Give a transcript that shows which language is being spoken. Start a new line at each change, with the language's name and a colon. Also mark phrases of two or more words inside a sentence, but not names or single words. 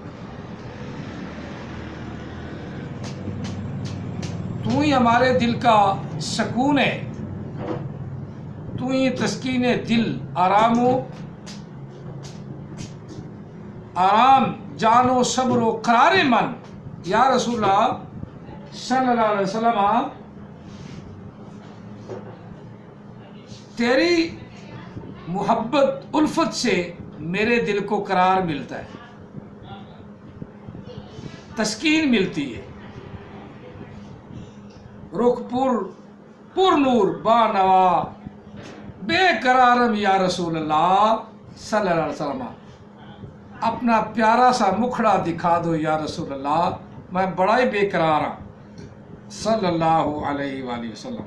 Urdu: تو ہی ہمارے دل کا سکون ہے، تو ہی
Persian: تسکین دل آرام جان و صبر و قرار من
Arabic: یا رسول اللہ صلی اللہ علیہ وسلم۔
Urdu: تیری محبت الفت سے میرے دل کو قرار ملتا ہے، تسکین ملتی ہے،
Persian: رخ پر پر نور بانوا بے قرارم
Arabic: یا رسول اللہ صلی اللہ علیہ وسلم،
Urdu: اپنا پیارا سا مکھڑا دکھا دو
Arabic: یا رسول اللہ،
Urdu: میں بڑا ہی بے قرار ہوں
Arabic: صلی اللہ علیہ وآلہ وسلم۔